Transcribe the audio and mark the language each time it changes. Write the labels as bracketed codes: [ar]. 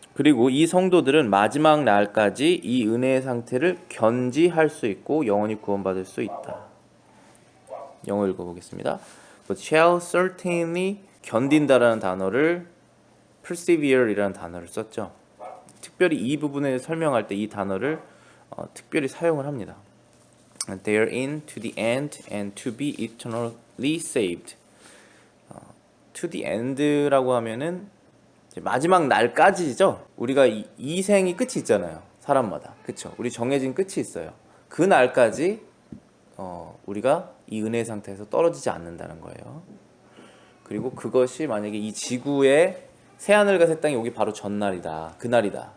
[ko] 그리고 이 성도들은 마지막 날까지 이 은혜의 상태를 견지할 수 있고 영원히 구원받을 수 있다. 영어 읽어보겠습니다. [en] But shall certainly, [ko] 견딘다라는 단어를 persevere이라는 단어를 썼죠. 특별히 이 부분을 설명할 때 이 단어를 특별히 사용을 합니다. [en] They are in to the end and to be eternally saved. To the end [ko] 라고 하면은 마지막 날까지죠. 우리가 이 생이 끝이 있잖아요. 사람마다. 그렇죠? 우리 정해진 끝이 있어요. 그 날까지 우리가 이 은혜 상태에서 떨어지지 않는다는 거예요. 그리고 그것이 만약에 이 지구에 새하늘과 새 땅이 오기 바로 전날이다. 그날이다.